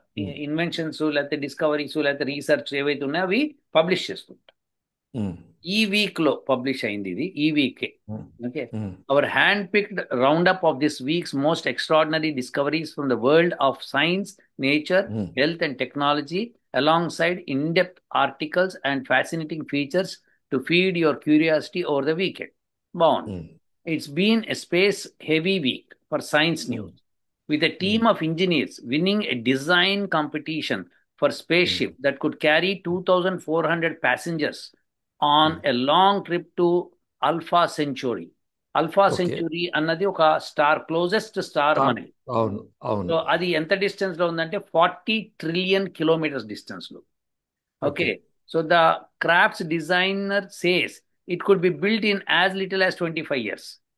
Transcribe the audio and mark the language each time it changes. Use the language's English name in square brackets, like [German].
[Telugu] ఉహు. ఇన్వెన్షన్స్ లేకపోతే డిస్కవరీస్ లేకపోతే రీసెర్చ్ ఏవైతే ఉన్నాయో అవి పబ్లిష్ చేస్తుంటారు. ఉహు. ఈ వీక్ లో పబ్లిష్ అయింది ఇది, ఈ వీకే. ఉహు. ఓకే, ఉహు. [English] Our hand picked round up of this week's most extraordinary discoveries from the world of science, nature, ఉహు. health and technology, alongside in-depth articles and fascinating features to feed your curiosity over the weekend. Bond. ఉహు. It's been a space heavy week for science ఉహు. news, with a ఉహు. team of engineers winning a design competition for ఉహు. spaceship that could carry 2,400 passengers on ఉహు. a long trip to Alpha Centauri. Alpha okay. [Telugu] Centauri అన్నది ఒక star, closest star మనకి. అవును. అవును. So అది ఎంత డిస్టెన్స్ లో ఉందంటే 40 ట్రిలియన్ కిలోమీటర్స్ డిస్టెన్స్ లో. Okay. [English] Okay, so the craft's designer says it could be built in as little as 25 years.